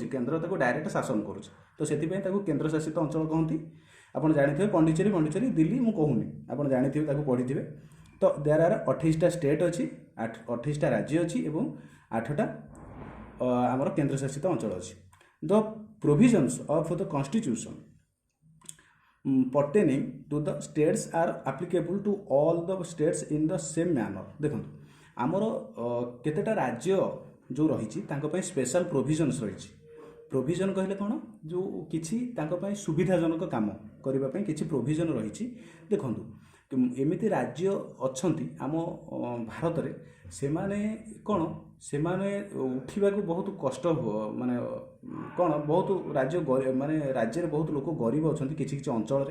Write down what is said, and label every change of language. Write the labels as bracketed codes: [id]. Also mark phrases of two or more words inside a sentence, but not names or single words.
[or] କେନ୍ଦ୍ର ତାକୁ ଡାଇରେକ୍ଟ ଶାସନ କରୁଛି, ତ ସେଥିପାଇଁ ତାକୁ କେନ୍ଦ୍ରଶାସିତ ଅଞ୍ଚଳ କହନ୍ତି। ଆପଣ ଜାଣିଥିବେ ପଣ୍ଡିଚେରୀ ଦିଲ୍ଲୀ ମୁଁ କହୁନି, ଆପଣ ଜାଣିଥିବେ, ତାକୁ ପଢ଼ିଥିବେ। ତ [en] there are [or] 28ଟା ଷ୍ଟେଟ୍ ଅଛି, 28ଟା ରାଜ୍ୟ ଅଛି ଏବଂ 8ଟା ଆମର କେନ୍ଦ୍ରଶାସିତ ଅଞ୍ଚଳ ଅଛି। [en] the provisions of the constitution pertaining to the states are applicable to all the states in the same manner। [or] ଦେଖନ୍ତୁ ଆମର କେତେଟା ରାଜ୍ୟ ଯେଉଁ ରହିଛି ତାଙ୍କ ପାଇଁ [en] special provisions [or] ରହିଛି। ପ୍ରୋଭିଜନ୍ କହିଲେ କ'ଣ? ଯେଉଁ କିଛି ତାଙ୍କ ପାଇଁ ସୁବିଧାଜନକ କାମ କରିବା ପାଇଁ କିଛି ପ୍ରୋଭିଜନ୍ ରହିଛି। ଦେଖନ୍ତୁ ଏମିତି ରାଜ୍ୟ ଅଛନ୍ତି ଆମ ଭାରତରେ, ସେମାନେ କ'ଣ, ସେମାନେ ଉଠିବାକୁ ବହୁତ କଷ୍ଟ, ମାନେ କ'ଣ, ବହୁତ ରାଜ୍ୟ ମାନେ ରାଜ୍ୟରେ ବହୁତ ଲୋକ ଗରିବ ଅଛନ୍ତି କିଛି କିଛି ଅଞ୍ଚଳରେ।